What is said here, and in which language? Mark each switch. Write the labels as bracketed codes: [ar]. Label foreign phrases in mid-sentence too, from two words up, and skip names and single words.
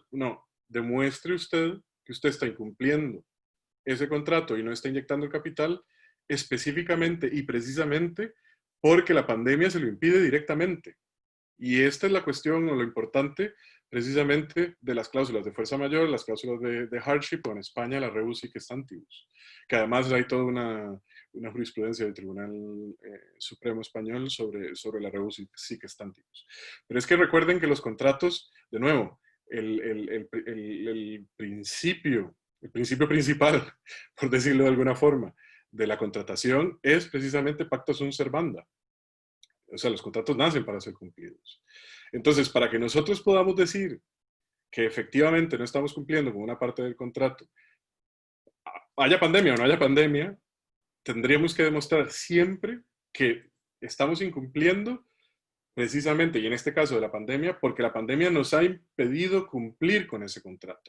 [es] No, demuestre usted que usted está incumpliendo ese contrato y no está inyectando el capital específicamente y precisamente porque la pandemia se lo impide directamente. Y esta es la cuestión o lo importante precisamente de las cláusulas de fuerza mayor, las cláusulas de hardship o en España la [la] rebus sic stantibus, [es] que además hay toda una jurisprudencia del Tribunal Supremo Español sobre la [la] rebus sic stantibus. [es] Pero es que recuerden que los contratos, de nuevo, el principio principal, por decirlo de alguna forma, de la contratación es precisamente [la] pacta sunt servanda. [es] O sea, los contratos nacen para ser cumplidos. Entonces, para que nosotros podamos decir que efectivamente no estamos cumpliendo con una parte del contrato, haya pandemia o no haya pandemia, tendríamos que demostrar siempre que estamos incumpliendo precisamente, y en este caso de la pandemia, porque la pandemia nos ha impedido cumplir con ese contrato.